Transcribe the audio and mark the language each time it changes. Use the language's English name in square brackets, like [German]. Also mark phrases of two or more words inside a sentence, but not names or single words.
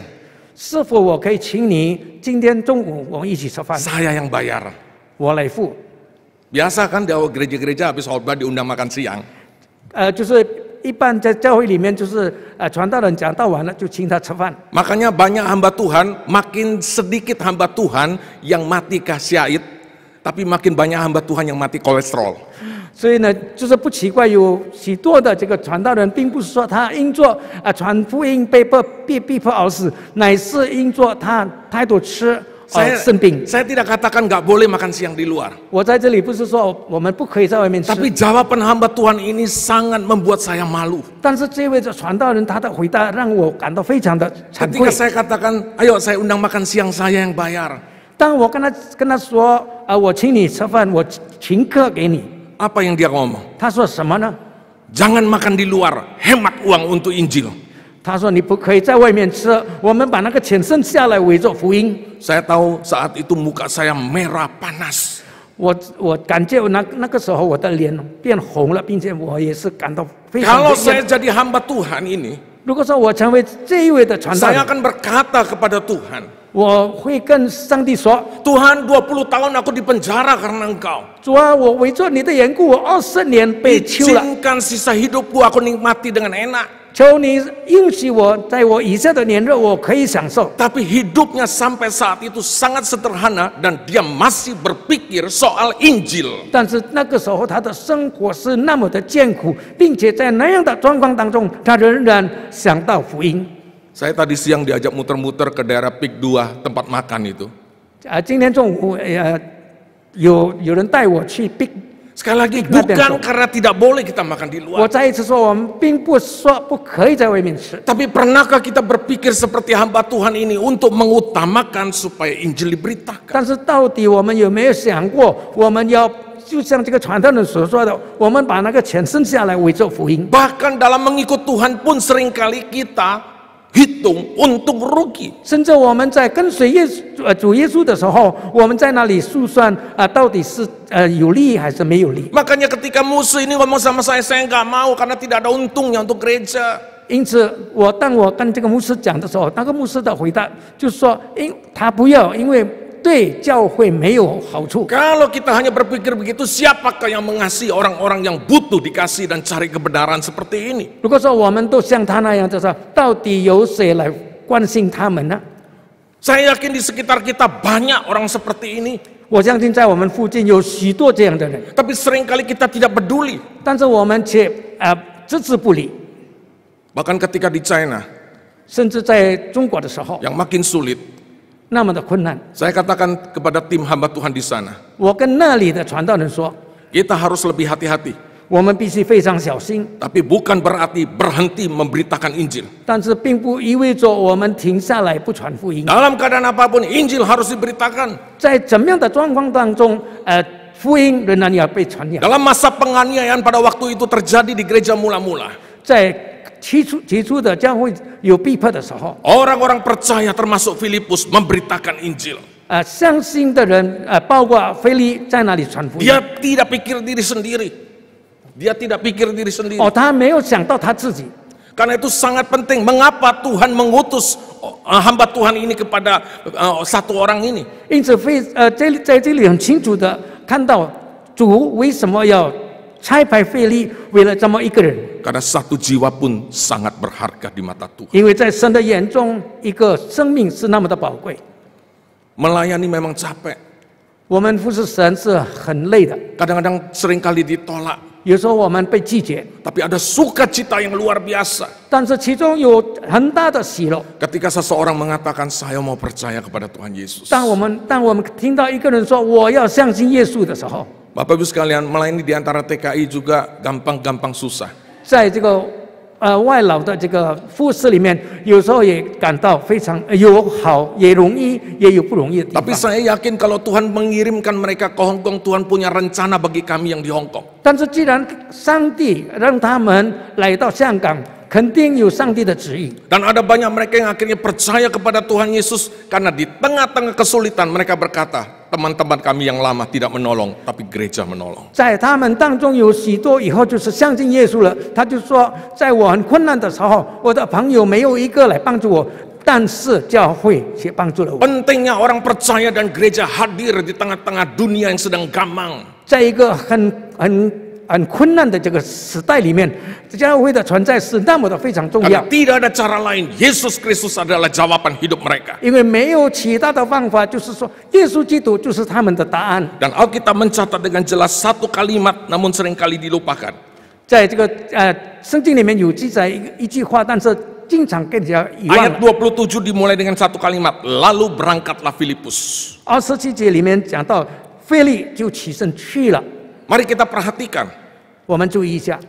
[Chinese] 是否我可以请你今天中午我们一起吃饭？ [Indonesian] Saya yang bayar. [Chinese] 我来付。 [Indonesian] Biasa kan di gereja-gereja habis khotbah diundang makan siang. [Chinese] 就是一般在教会里面，就是传道人讲道完了就请他吃饭。 [Indonesian] Makanya banyak hamba Tuhan, makin sedikit hamba Tuhan yang mati syahid, tapi makin banyak hamba Tuhan yang mati kolesterol. [Chinese] 所以呢，就是不奇怪，有许多的这个传道人，并不是说他因做传福音被逼迫而死，乃是因做他太多吃而生病。 [Indonesian] Saya tidak katakan nggak boleh makan siang di luar. [Chinese] 我在这里不是说我们不可以在外面吃， [Indonesian] Tapi jawaban hamba Tuhan ini sangat membuat saya malu. [Chinese] 但是这位的传道人他的回答让我感到非常的惭愧 [Indonesian] Ketika。saya katakan, ayo saya undang makan siang, saya yang bayar. [Chinese] 当我跟他说我请你吃饭，我请客给你， [Indonesian] Apa yang dia ngomong? [Chinese] 他说什么呢？ [Indonesian] Jangan makan di luar, hemat uang untuk Injil. [Chinese] 他说你不可以在外面吃，我们把那个钱剩下来为做福音。 [Indonesian] Saya tahu saat itu muka saya merah panas. [Chinese] 我感觉那个时候我的脸变红了，并且我也是感到非常 [Indonesian] Kalau [Chinese] 的 [Indonesian] saya jadi hamba Tuhan ini, [Chinese] 如果说我成为这一位的传道 [Indonesian] saya [Chinese] 人， [Indonesian] akan berkata kepada Tuhan, [Chinese] 我会跟上帝说： [Indonesian] Tuhan 20 tahun aku di penjara karena Engkau. [Chinese] 主啊，我为着你的缘故，我20年被囚了， [Indonesian] Izinkan sisa hidupku aku nikmati dengan enak. [Chinese] 求你允许我在我以下的年日，我可以享受。 [Indonesian] Tapi hidupnya sampai saat itu sangat sederhana dan dia masih berpikir soal Injil. [Chinese] 但是那个时候他的生活是那么的艰苦，并且在那样的状况当中，他仍然想到福音。 [Indonesian] Saya tadi siang diajak muter-muter ke daerah Pik 2 tempat makan itu. [Chinese] 今天中午有人带我去 Big。 [Indonesian] Sekali lagi, bukan karena tidak boleh kita makan di [Chinese] 我 [Indonesian] luar. [Chinese] 再一次说，我们并不说不可以在外面吃， [Indonesian] Tapi pernahkah kita berpikir seperti hamba Tuhan ini untuk mengutamakan supaya Injil diberitakan? [Chinese] 但是到底我们有没有想过，我们要就像这个传道人所说的，我们把那个钱生下来为做福音。 [Indonesian] Bahkan dalam mengikut Tuhan pun seringkali kita hitung untung rugi. [Chinese] 甚至我们在跟随主耶稣的时候，我们在那里数算到底是有利还是没有利。 [Indonesian] Makanya ketika musuh ini ngomong sama saya nggak mau karena tidak ada untungnya untuk gereja. [Chinese] 因此，当我跟这个牧师讲的时候，那个牧师的回答就是说，他不要，因为对教会没有好处。 [Indonesian] Kalau kita hanya berpikir begitu, siapakah yang mengasihi orang-orang yang butuh dikasih dan cari kebenaran seperti ini? [Chinese] 如果说我们都像他那样，就是到底有谁来关心他们呢？ [Indonesian] Saya yakin di sekitar kita banyak orang seperti ini. [Chinese] 我相信在我们附近有许多这样的人， [Indonesian] Tapi seringkali kita tidak peduli. [Chinese] 但是我们却置之不理。 [Indonesian] Bahkan ketika di China [Chinese] 甚至在中国的时候， [Indonesian] yang makin sulit, [Chinese] 那么的困难， [Indonesian] saya katakan kepada tim hamba Tuhan di sana, [Chinese] 我跟那里的传道人说， [Indonesian] kita harus lebih hati-hati. [Chinese] 我们必须非常小心。 [Indonesian] Tapi bukan berarti berhenti memberitakan Injil. [Chinese] 但是并不意味着我们停下来不传福音。 [Indonesian] Dalam keadaan apapun, Injil harus diberitakan. [Chinese] 在怎么样的状况当中，福音仍然要被传扬。 [Indonesian] Dalam masa penganiayaan pada waktu itu terjadi di gereja mula-mula, [Chinese] 在起初的教会有逼迫的时候， [Indonesian] orang-orang percaya termasuk Filipus memberitakan Injil. [Chinese] 相信的人，包括腓利在那里传福音。 [Indonesian] Dia tidak pikir diri sendiri. Dia tidak pikir diri sendiri. [Chinese] 他没有想到他自己。 [Indonesian] Karena itu sangat penting. Mengapa Tuhan mengutus hamba Tuhan ini kepada satu orang ini? [Chinese] 因此在这里很清楚的看到主为什么要差派腓利为了这么一个人。 [Indonesian] Karena satu jiwa pun sangat berharga di mata Tuhan. [Chinese] 因为在神的眼中，一个生命是那么的宝贵。 [Indonesian] Melayani memang capek. [Chinese] 我们服侍神是很累的， [Indonesian] Kadang-kadang seringkali ditolak. [Chinese] 有时候我们被拒绝， [Indonesian] Tapi ada sukacita yang luar biasa [Chinese] 但是其中有很大的喜乐。 [Indonesian] ketika seseorang mengatakan saya mau percaya kepada Tuhan Yesus. [Chinese] 当我们听到一个人说我要相信耶稣的时候， [Indonesian] Bapak Ibu sekalian, melayani di antara TKI juga gampang-gampang susah. [Chinese] 在这个外劳的这个服侍里面，有时候也感到非常有好，也容易，也有不容易的地 [Indonesian] Tapi [Chinese] 方。 [Indonesian] saya yakin kalau Tuhan mengirimkan mereka ke Hong Kong, Tuhan punya rencana bagi kami yang di Hong Kong. [Chinese] 但是既然上帝让他们来到香港，肯定有上帝的旨意。 [Indonesian] Dan ada banyak mereka yang akhirnya percaya kepada Tuhan Yesus karena di tengah-tengah kesulitan mereka berkata, teman-teman kami yang lama tidak menolong, tapi gereja menolong. [Chinese] 在他们当中有许多以后就是相信耶稣了，他就说，在我很困难的时候，我的朋友没有一个来帮助我，但是教会却帮助了我。 [Indonesian] Pentingnya orang percaya dan gereja hadir di tengah-tengah dunia yang sedang gamang. [Chinese] 在一个很困难的这个时代里面，教会的存在是那么的非常重 [Indonesian] Karena [Chinese] 要， [Indonesian] tidak ada cara lain, Yesus Kristus adalah jawaban hidup mereka. [Chinese] 因为没有其他的方法，就是说耶稣基督就是他们的答案。 [Indonesian] Dan Alkitab mencatat dengan jelas satu kalimat namun seringkali dilupakan. [Chinese] 在这个圣经里面有记载一句话，但是经常跟人家遗忘 [Indonesian] Ayat [Chinese] 了。 [Indonesian] 27 dimulai dengan satu kalimat, lalu berangkatlah Filipus. [Chinese] 27 节里面讲到，腓利就起身去了。 [Indonesian] Mari kita perhatikan. [Chinese] 我们注意一下，